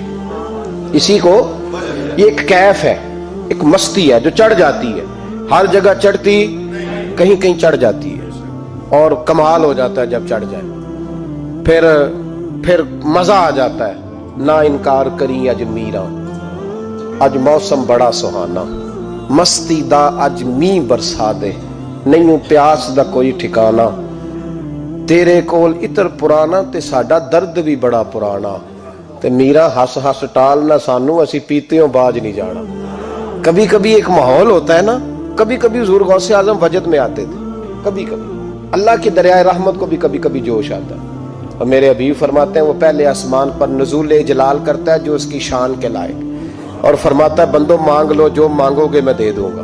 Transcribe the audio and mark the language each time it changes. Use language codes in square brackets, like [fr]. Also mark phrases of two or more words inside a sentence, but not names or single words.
[ur] اسی کو، یہ ایک کیف ہے، ایک مستی ہے جو چڑھ جاتی ہے، ہر جگہ چڑھتی، کہیں کہیں چڑھ جاتی ہے، اور کمال ہو جاتا ہے جب چڑھ جائے، پھر مزہ آ جاتا ہے۔ [pa] نہ انکار کری اج میراں، اج موسم بڑا سہانا، مستی دا اج می برسا دے، نہیں پیاس دا کوئی ٹھکانا، تیرے کول اتر پرانا تے ساڈا درد بھی بڑا پرانا، تے میرا ہس ہس ٹال نہ سانو، اسی پیتیوں باج نہیں جانا۔ [ur] کبھی کبھی ایک ماحول ہوتا ہے نا، کبھی کبھی حضور غوث اعظم وجد میں آتے تھے، کبھی کبھی اللہ کی دریائے رحمت کو بھی کبھی کبھی جوش آتا ہے، اور میرے حبیب فرماتے ہیں وہ پہلے آسمان پر نزول جلال کرتا ہے جو اس کی شان کے لائق، اور فرماتا ہے بندو مانگ لو جو مانگو گے میں دے دوں گا۔